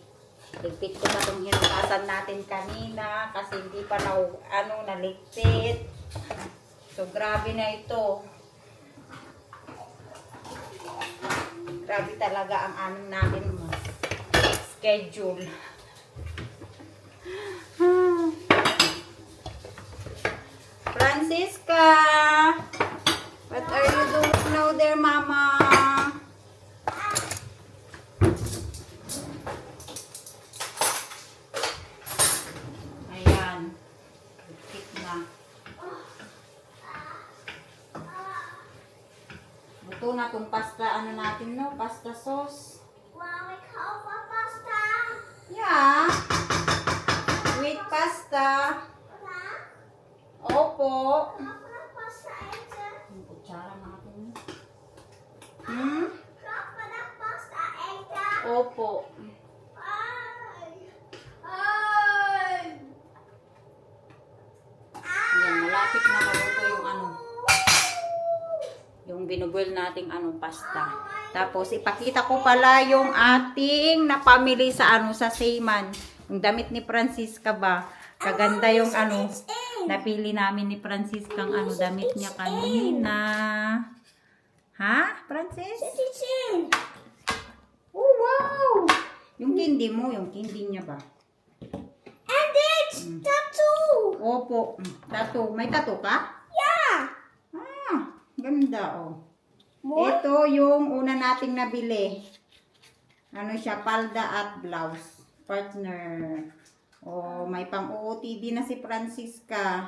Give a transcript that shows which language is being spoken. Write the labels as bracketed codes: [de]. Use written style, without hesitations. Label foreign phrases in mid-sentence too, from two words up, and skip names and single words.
[tl] Ligpit ko pa itong hinugasan natin kanina kasi hindi pa naligpit. So, grabe na ito. Grabe talaga ang natin schedule. Francisca! [en] What are you doing now there, Mama? [tl] Ayan. Kit na. Luto na tong pasta, ano natin, no? Pasta sauce. [nl] Wow, ik hou van pasta. [en] Yeah. Sweet pasta. [nl] Papa, [tl] Opo. [nl] mag ik pasta eten? [tl] Yung kutsara natin. [nl] Mag ik pasta eten? [tl] Opo. Ay. Ay. Yan, malapit na maluto yung ano. Yung binuboil nating pasta. Tapos ipakita ko pala yung ating napamili sa sa Seyman. Yung damit ni Francisca ba? Kaganda yung napili namin ni Francisca ang damit niya kanina. Ha, Francis? Titin. Oh, wow! Yung candy mo, yung candy niya ba? [en] And it's tattoo. [tl] Opo, tattoo. May tattoo ka? [en] Yeah. [tl] Ganda, oh. [en] More? [tl] Ito yung una nating nabili. Ano siya, palda at blouse. Partner. Oh, may pang-OOTD na si Francisca.